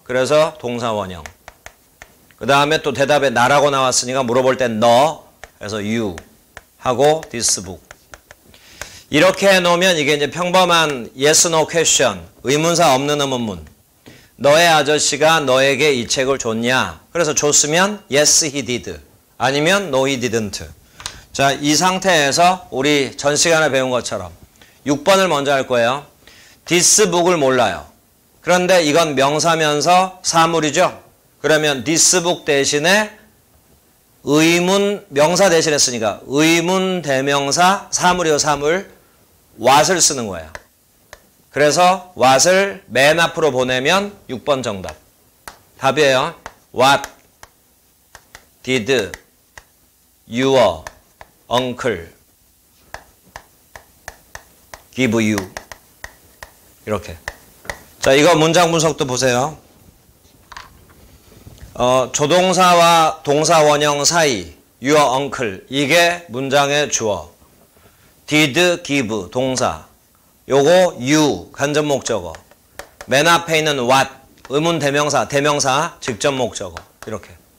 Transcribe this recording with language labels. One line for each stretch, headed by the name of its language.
Korean: 그래서 동사 원형. 그 다음에 또 대답에 나라고 나왔으니까 물어볼 땐 너, 그래서 you 하고
English: this book.
Korean: 이렇게 해놓으면 이게 이제 평범한
English: yes, no question,
Korean: 의문사 없는 의문문. 너의 아저씨가 너에게 이 책을 줬냐? 그래서 줬으면
English: yes, he did.
Korean: 아니면
English: no, he didn't.
Korean: 자, 이 상태에서 우리 전 시간에 배운 것처럼 6번을 먼저 할 거예요.
English: this book
Korean: 을 몰라요. 그런데 이건 명사면서 사물이죠. 그러면
English: this book
Korean: 대신에 의문, 명사 대신에 쓰니까 의문 대명사, 사물이요, 사물. what을 쓰는 거예요. 그래서 what을 맨 앞으로 보내면 6번 정답. 답이에요.
English: What did your uncle give you?
Korean: 이렇게. 자, 이거 문장 분석도 보세요. 조동사와 동사 원형 사이 your uncle, 이게 문장의 주어.
English: did give
Korean: 동사, 요거 you 간접 목적어, 맨 앞에 있는 what 의문 대명사, 대명사 직접 목적어. 이렇게.